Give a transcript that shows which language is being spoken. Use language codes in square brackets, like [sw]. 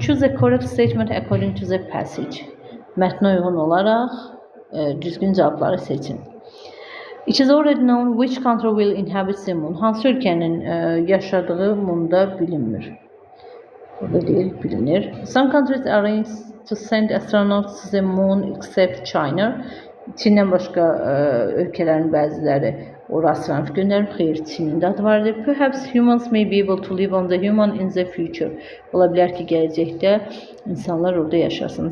[en] Choose a correct statement according to the passage. [az] Mətnə uyğun olaraq düzgün cavabları seçin. [en] It is already known which country will inhabit the moon. [az] Hansı ölkənin yaşadığı munda bilinmir. Burada deyil, bilinir. [en] Some countries arrange to send astronauts to the moon except China. [az] Çindən başqa ölkələrin bəziləri ora astronavt göndərir. Xeyr, Çinin də adı vardır. [en] Perhaps humans may be able to live on the moon in the future. [az] Ola bilər ki, gələcəkdə insanlar orada yaşasın.